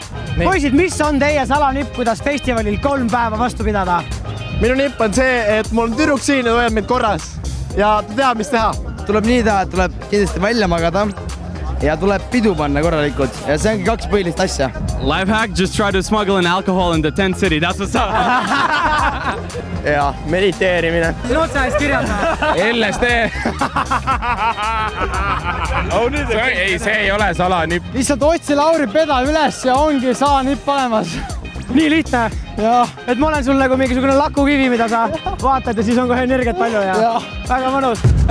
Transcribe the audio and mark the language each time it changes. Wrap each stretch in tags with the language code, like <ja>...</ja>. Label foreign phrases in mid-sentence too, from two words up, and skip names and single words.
<et>Poisid, mis on teie salanipp, kuidas festivalil 3 päeva vastu pidada? Minu nipp on see, et mul on tüdruk siin ja hoiab mind korras. Ja ta teab, mis teha. Tuleb nii teha, et tuleb kindlasti välja magada ja tuleb pidu panna korralikult ja see ongi 2 põhilist asja.</et> <en>Lifehack, just try to smuggle in alcohol in the tent city, that's what's up.</en> <et>Ja mediteerimine. Siin otsa ees kirjata. LSD. Ei, see ei ole salanipp. lihtsalt otsi Lauri pedal üles ja ongi salanipp olemas. Nii lihtne. Et ma olen sul nagu mingisugune lakukivi, mida sa vaatad ja siis on kohe energiat palju ja väga mõnus.</et>